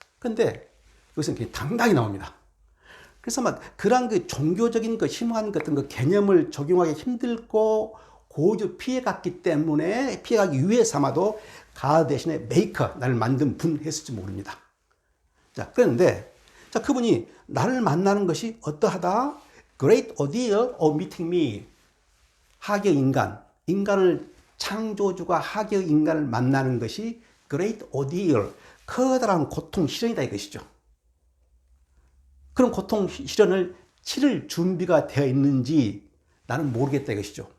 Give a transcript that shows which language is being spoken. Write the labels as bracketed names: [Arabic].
[Korean] 그런데 여기서는 그냥 당당히 나옵니다. 그래서 막 그러한 그 종교적인 그 심오한 어떤 그 개념을 적용하기 힘들고 고주 피해갔기 때문에 피해가기 위해서 아마도 가 대신에 메이커, 나를 만든 분 했을지 모릅니다. 자, 그런데 자, 그분이 나를 만나는 것이 어떠하다? [English] Great ordeal of meeting me. [Korean] 하계 인간, 인간을 창조주가 하계 인간을 만나는 것이 [English] Great ordeal, [Korean] 커다란 고통, 시련이다 이것이죠. 그런 고통, 시련을 치를 준비가 되어 있는지 나는 모르겠다 이것이죠.